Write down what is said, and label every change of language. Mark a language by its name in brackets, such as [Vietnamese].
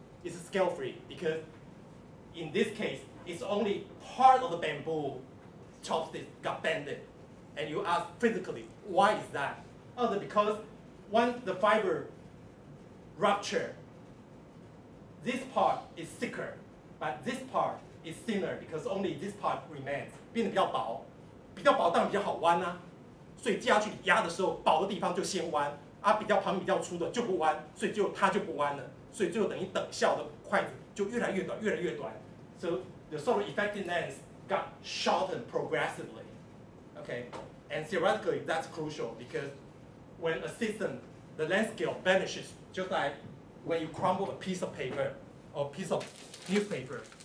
[English] It's a scale-free because in this case, it's only part of the bamboo chopstick got bended. And you ask physically, why is that? Oh, because once the fiber rupture, this part is thicker, but this part is thinner because only this part remains. [Chinese] 变得比较薄，比较薄当然比较好弯啊，所以接下去压的时候，薄的地方就先弯，啊，旁边比较粗的就不弯，所以它就不弯了，所以就等于等效的筷子就越来越短，越来越短。 [English] So the sort of effective length got shortened progressively. Okay, and theoretically that's crucial because when a system, the length scale vanishes, just like when you crumble a piece of paper or a piece of newspaper.